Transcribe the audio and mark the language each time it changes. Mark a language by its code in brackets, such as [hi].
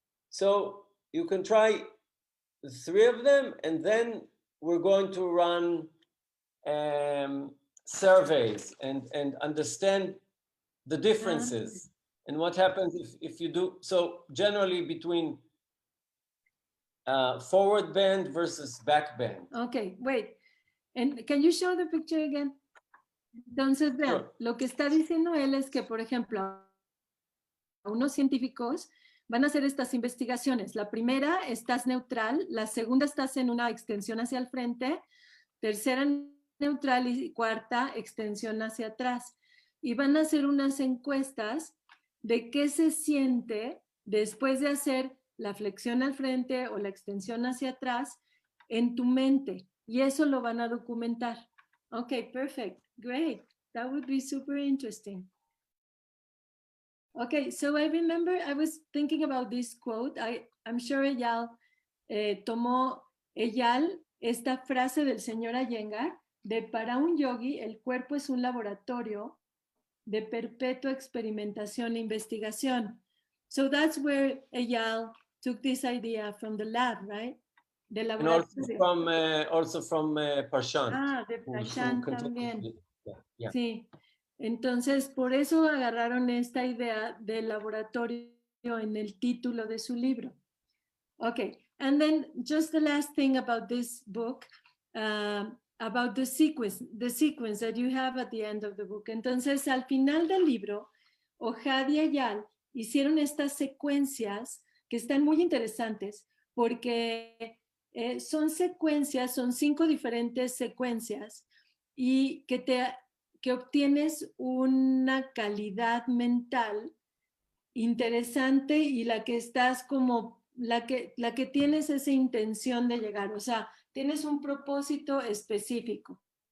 [en] So you can try the three of them, and then we're going to run surveys and understand the differences. And what happens if you do, so generally between forward bend versus back bend. Okay, wait. And can you show the picture again? [es] Entonces, vean, [en] Sure. [es] Lo que está diciendo él es que, por ejemplo, unos científicos van a hacer estas investigaciones. La primera, estás neutral. La segunda, estás en una extensión hacia el frente. Tercera, en neutral y cuarta extensión hacia atrás. Y van a hacer unas encuestas de qué se siente después de hacer la flexión al frente o la extensión hacia atrás en tu mente. Y eso lo van a documentar. [en] Okay, perfect. Great. That would be super interesting. Okay, so I remember I was thinking about this quote. I'm sure [es] Eyal tomó esta frase del señor Iyengar de para un yogi el cuerpo es un laboratorio de perpetua experimentación e investigación. [en] So that's where Eyal took this idea from the lab, right? [es] Del laboratorio. [en] And also from Prashant. [es] Ah, de Prashant también. [en] Yeah. [es] Sí. Entonces, por eso agarraron esta idea del laboratorio en el título de su libro. [en] Okay, and then just the last thing about this book, about the sequence that you have at the end of the book. [es] Entonces, al final del libro, Ohad y Eyal hicieron estas secuencias que están muy interesantes porque son 5 diferentes secuencias y que obtienes una calidad mental interesante y la que estás como, la que tienes esa intención de llegar, o sea, tienes un propósito específico.